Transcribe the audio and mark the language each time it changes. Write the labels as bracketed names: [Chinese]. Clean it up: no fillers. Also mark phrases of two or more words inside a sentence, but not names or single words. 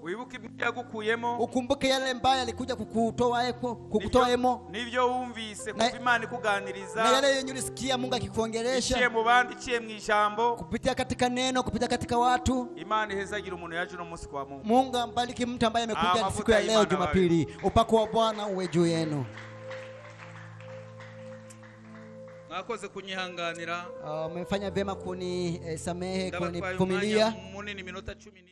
[Rundi] Wibuke yagukuyemo. [Swahili] Ukumbuke yale mbaya alikuja kukutoa eko, kukutoa emo. [Rundi] Nivyo wumvise kuva Imana ikuganiriza. [Swahili] Na yale yenye ulisikia Mungu akikuongelesha. [Rundi] Ciye mu bandi, ciye mu ijambo. [Swahili] Kupitia katika neno, kupitia katika watu. [Rundi] Imana ihezagira umuntu yaje no munsi [Swahili] kwa Mungu. Mungu ambariki mtu ambaye amekuja siku ya leo Jumapili. Upako wa Bwana uwe juu yenu. [Rundi] Mwakoze kunyihanganira. [Swahili] Mmefanya vyema kunisamehe, kunivumilia. [Rundi] Munini minota 10.